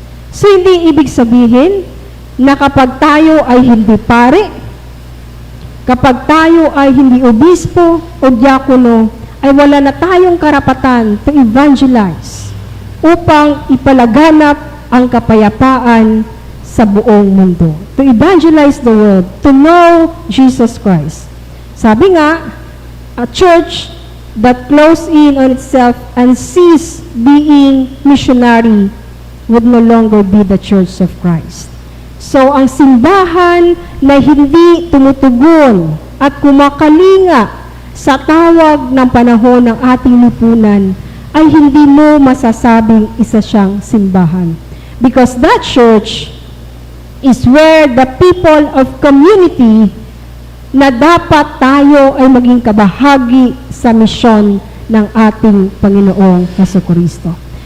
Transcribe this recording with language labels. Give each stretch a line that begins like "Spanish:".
Filipino: So, hindi ibig sabihin na kapag tayo ay hindi pare, kapag tayo ay hindi obispo o diakono, ay wala na tayong karapatan
English: to evangelize
Filipino: upang ipalaganap ang kapayapaan sa buong mundo.
English: To evangelize the world, to know Jesus Christ.
Filipino: Sabi nga,
English: a church that close in on itself and cease being missionary would no longer be the Church of Christ.
Filipino: So, ang simbahan na hindi tumutugon at kumakalinga sa tawag ng panahon ng ating lipunan ay hindi mo masasabing isa siyang simbahan.
English: Because that church is where the people of community
Filipino: na dapat tayo ay maging kabahagi sa misyon ng ating Panginoong Jesucristo.